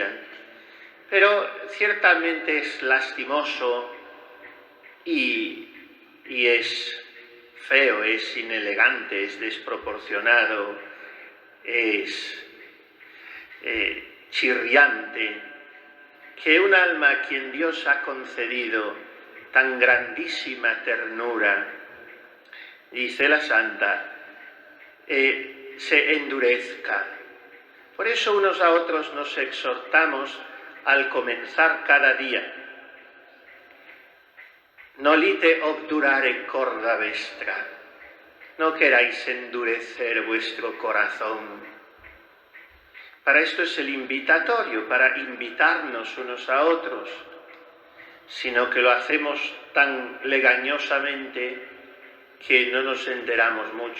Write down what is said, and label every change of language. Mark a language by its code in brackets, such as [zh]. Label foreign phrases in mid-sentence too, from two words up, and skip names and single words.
[es] Pero ciertamente es lastimoso y es feo, es inelegante, es desproporcionado, es chirriante que un alma a quien Dios ha concedido tan grandísima ternura, dice la Santa, se endurezca. Por eso unos a otros nos exhortamos al comenzar cada día. [la] Nolite obdurare corda vestra. [es] No queráis endurecer vuestro corazón. Para esto es el invitatorio, para invitarnos unos a otros, sino que lo hacemos tan legañosamente que no nos enteramos mucho.